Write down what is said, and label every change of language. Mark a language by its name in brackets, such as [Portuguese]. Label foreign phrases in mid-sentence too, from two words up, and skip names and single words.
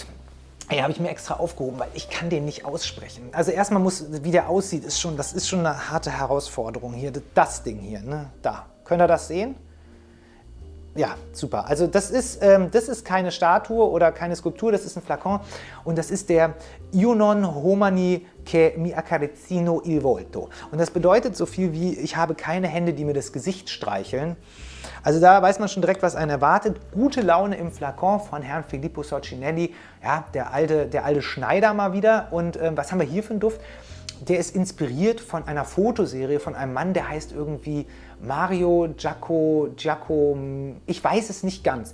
[German] Ja, habe ich mir extra aufgehoben, weil ich kann den nicht aussprechen. Also erstmal muss, wie der aussieht, das ist schon eine harte Herausforderung hier. Das Ding hier, ne? Da. Könnt ihr das sehen? Ja, super. Also das ist keine Statue oder keine Skulptur, das ist ein Flakon und das ist der [Italian] Io non homani che mi accarezzino il volto. [German] Und das bedeutet so viel wie, ich habe keine Hände, die mir das Gesicht streicheln. Also da weiß man schon direkt, was einen erwartet. Gute Laune im Flakon von Herrn Filippo Soccinelli, ja, der alte Schneider mal wieder. Und was haben wir hier für einen Duft? Der ist inspiriert von einer Fotoserie von einem Mann, der heißt irgendwie Mario Giacomo, ich weiß es nicht ganz.